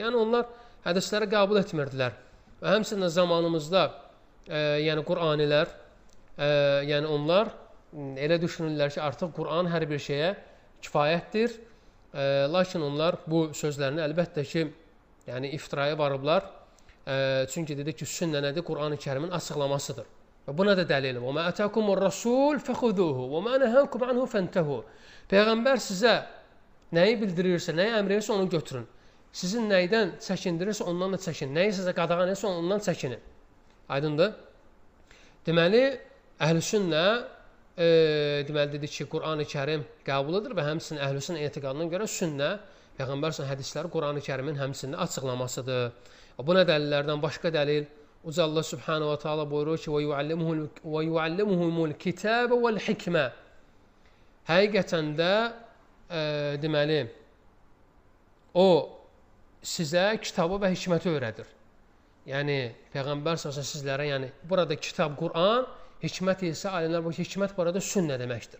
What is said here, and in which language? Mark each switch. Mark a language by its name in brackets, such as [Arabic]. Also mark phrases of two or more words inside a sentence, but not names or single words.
[Azerbaijani] Yəni onlar hədisləri qəbul etmirdilər. Və həmçinin zamanımızda yəni Qur'anilər, yəni onlar elə düşünürlər ki, artıq Qur'an hər bir şeyə kifayətdir. Lakin onlar bu sözlərini əlbəttə ki, yəni iftiraya varıblar. Çünki dedi ki, sünnə nədir? Qur'an-ı Kərimin açıqlamasıdır. Və buna da dəlil. [Arabic] وَمَا أَتَاكُمُ الرَّسُولُ فَخُذُوهُ وَمَا نَهَاكُمْ عَنْهُ فَانْتَهُوا. [Azerbaijani] Peyğəmbər sizə nəyi bildirirsə, nəyi əmr edirsə onu götürün. Sizin nəydən çəkindirirsə ondan da çəkinin. Nəyi sizə qadağan edirsə ondan çəkinin. Aydındır? Deməli, Əhlüsünnə deməli dedi ki, Qur'an-ı Kərim qəbuludur və həmçinin Əhlüsünnə etiqadına görə sünnə, Peyğəmbər hədisləri Qur'an-ı Kərimin həmçinin açıqlamasıdır. Buna dəlillərdən başqa dəlil, Uca Allah [Arabic] سبحانه وتعالى [Azerbaijani] buyurur ki, [Arabic] وَيُعَلِّمُهُمُ الْكِتَابَ وَالْحِكْمَةِ. [Azerbaijani] Həqiqətən də deməli, o sizə kitabı və hikməti öyrədir. Yəni, Peyğəmbər sizlərə, yəni, burada kitab Qur'an, hikmət isə, alimlər bu hikmət burada sünnə deməkdir.